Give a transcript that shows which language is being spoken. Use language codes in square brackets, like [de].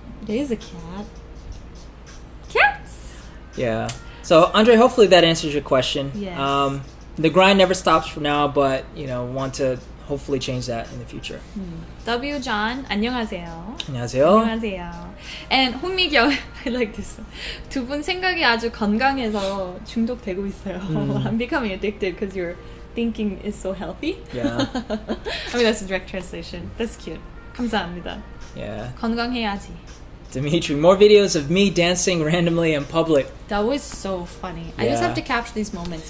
[en] It is a cat. Cats! Yeah. So, Andre, hopefully that answers your question. Yes. The grind never stops for now, but, want to hopefully change that in the future. [ko] W. John, 안녕하세요. 안녕하세요. 안녕하세요. [en] And 홍미경, I like this. [ko] 두 분 생각이 아주 건강해서 중독되고 있어요. [en] I'm becoming addicted because your thinking is so healthy. Yeah. I mean, that's a direct translation. That's cute. [ko] 감사합니다. [en] Yeah. [ko] 건강해야지. [en] Dimitri, more videos of me dancing randomly in public. That was so funny. I Yeah. just have to capture these moments.